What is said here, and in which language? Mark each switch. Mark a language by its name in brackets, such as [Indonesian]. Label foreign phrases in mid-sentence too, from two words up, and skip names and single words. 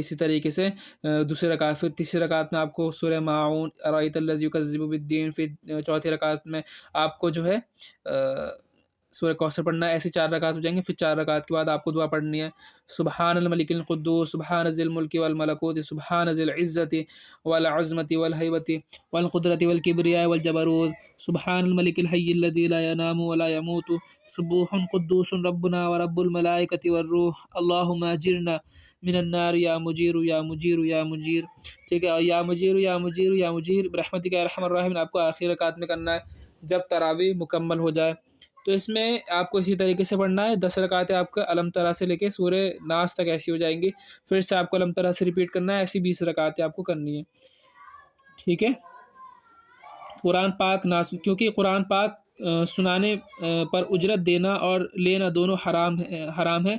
[Urdu] اسی طریقے سے دوسری رکعت، پھر تیسری رکعت میں آپ کو سورہ ماعون، [Arabic] ارأیت الذی یکذب بالدین، [Urdu] پھر چوتھی رکعت میں آپ کو جو ہے سورہ کوثر پڑھنا ہے. ایسے 4 رکعت ہو جائیں گے. پھر 4 رکعت کے بعد آپ کو دعا پڑھنی ہے، [Arabic] سبحان الملک القدوس، سبحان ذی الملک والملکوت، سبحان ذی العزت والعظمت والہیبت والقدرت والکبریاء والجبروت، سبحان الملک الحی الذی لا ینام ولا یموت، سبوح قدوس ربنا ورب الملائکۃ والروح، اللہم اجرنا من النار یا مجیر یا مجیر یا مجیر. [Urdu] ٹھیک ہے، [Arabic] یا مجیر یا مجیر یا مجیر برحمتک یا ارحم الراحمین [Urdu] آپ کو آخری رکعت میں کرنا ہے جب تراویح مکمل ہو جائے. تو اس میں آپ کو اسی طریقے سے پڑھنا ہے. 10 رکعتیں آپ کا الم ترا سے لے کے سورہ ناس تک ایسی ہو جائیں گی، پھر سے آپ کو الم ترا سے ریپیٹ کرنا ہے. ایسی 20 رکعتیں آپ کو کرنی ہے. ٹھیک ہے، قرآن پاک کیونکہ قرآن پاک سنانے پر اجرت دینا اور لینا دونوں حرام ہے.